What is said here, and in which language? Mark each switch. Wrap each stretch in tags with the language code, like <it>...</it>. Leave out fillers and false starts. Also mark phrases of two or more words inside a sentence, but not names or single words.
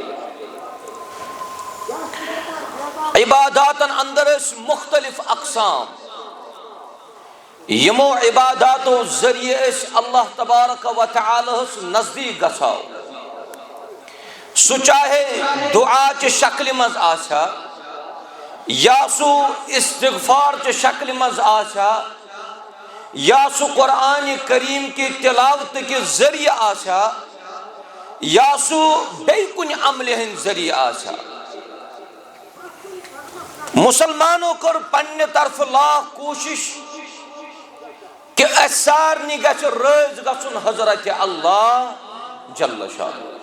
<ks>عباداتن اندر ٲسۍ مختلف اقسام، یمو عباداتو ذریعہ أسۍ</ks> <ar>اللہ تبارک</ar> <ks>و تعالیٰ ہس نزدیک گژھو، سُہ چاہے دعا چہِ شکلہِ منٛز آسیا یا سُہ استغفار چہِ شکلہِ منٛز آسیا یا سُہ</ks> <ur>قرآن کریم کی تلاوت کے ذریعہ</ur> <ks>آسیا یا سُہ بیٚیہِ کُنہِ عملہِ ہٕنٛدۍ ذریعہ آسیا۔ مسلمانو کٔر پننہِ طرفہٕ لاکھ کوٗشش کہ اسہِ سارنٕے گژھِ رٲضۍ گژھُن حضرت اللہ</ks> <ar>جل شانہ،</ar>